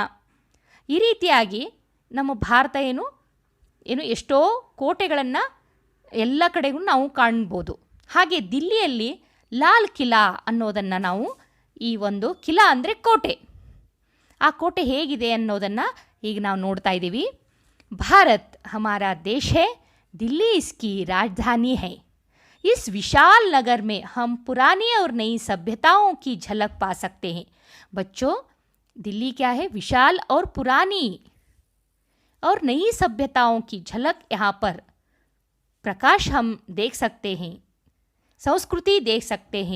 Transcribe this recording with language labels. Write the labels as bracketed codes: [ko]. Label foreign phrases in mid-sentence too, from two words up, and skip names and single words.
[kn] ಈ ರೀತಿಯಾಗಿ ನಮ್ಮ ಭಾರತ ಏನು ಎಷ್ಟೋ ಕೋಟೆಗಳನ್ನು ಎಲ್ಲ ಕಡೆಗೂ ನಾವು ಕಾಣ್ಬೋದು. ಹಾಗೆ ದಿಲ್ಲಿಯಲ್ಲಿ ಲಾಲ್ ಕಿಲಾ ಅನ್ನೋದನ್ನು ನಾವು, ಈ ಒಂದು ಕಿಲಾ ಅಂದರೆ ಕೋಟೆ, ಆ ಕೋಟೆ ಹೇಗಿದೆ ಅನ್ನೋದನ್ನು ಈಗ ನಾವು ನೋಡ್ತಾ ಇದ್ದೀವಿ. [hi] ಭಾರತ್ हमारा देश है, दिल्ली इसकी राजधानी है। इस विशाल नगर में हम पुरानी और नई सभ्यताओं की झलक पा सकते हैं। बच्चों, दिल्ली क्या है? विशाल और पुरानी और नई सभ्यताओं की झलक यहाँ पर प्रकाश हम देख सकते हैं, संस्कृति देख सकते हैं।